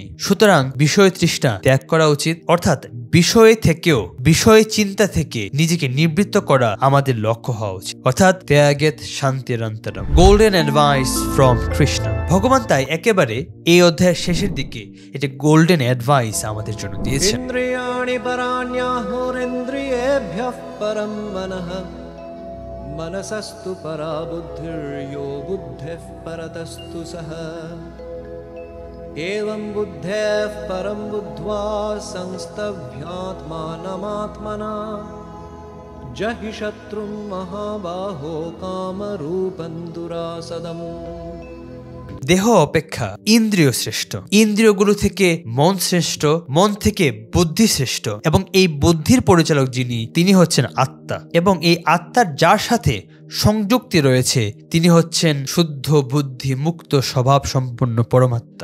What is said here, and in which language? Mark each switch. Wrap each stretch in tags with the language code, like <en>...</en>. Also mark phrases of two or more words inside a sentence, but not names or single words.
<bn>সুতরাং বিষয় তৃষ্ণা ত্যাগ করা উচিত, অর্থাৎ বিষয় থেকেও, বিষয় চিন্তা থেকে নিজেকে নিবৃত্ত করা আমাদের লক্ষ্য হওয়া উচিত, অর্থাৎ</bn> <sa>ত্যাগেত শান্তিরন্তরম।</sa> <en>Golden advice from কৃষ্ণ।</en> <bn>ভগবান তাই একেবারে এই অধ্যায়ের শেষের দিকে এটি</bn> <en>golden advice</en> <bn>আমাদের জন্য দিয়েছেন।</bn> <sa>ইন্দ্রিয়াণি পরাণ্যাহুরিন্দ্রিয়েভ্যঃ পরম মনঃ मनसस्तु परा बुद्धिर्यो बुद्धेः परतस्तु सः एवं बुद्धेः परं बुद्ध्वा संस्तभ्यात्मानमात्मना जहि शत्रुं महाबाहो कामरूपं दुरासदम्।</sa> <bn>দেহ অপেক্ষা ইন্দ্রিয় শ্রেষ্ঠ, ইন্দ্রিয়গুলো থেকে মন শ্রেষ্ঠ, মন থেকে বুদ্ধি শ্রেষ্ঠ, এবং এই বুদ্ধির পরিচালক যিনি তিনি হচ্ছেন আত্মা, এবং এই আত্মার যার সাথে সংযুক্তি রয়েছে তিনি হচ্ছেন শুদ্ধ বুদ্ধি মুক্ত স্বভাব সম্পন্ন পরমাত্মা।</bn>